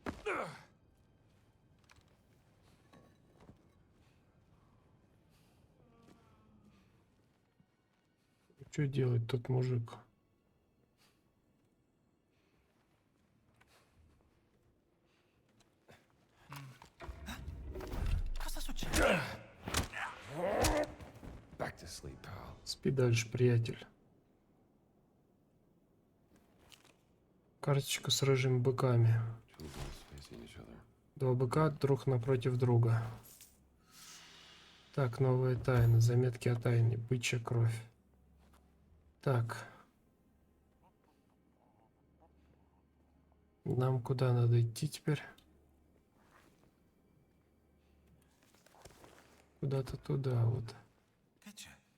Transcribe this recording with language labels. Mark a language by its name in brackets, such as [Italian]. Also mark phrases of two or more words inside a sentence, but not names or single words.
[Russian] Что делает тот мужик? [Italian] Cosa succede? [English] Back to sleep, pal. [Russian] Спи дальше, приятель. Карточка с рыжими быками. [English] Two bulls facing each other. [Russian] Два быка друг напротив друга. Так, новая тайна. Заметки о тайне. Бычья кровь. Так. Нам куда надо идти теперь? Куда-то туда вот. [Italian] Che c'è?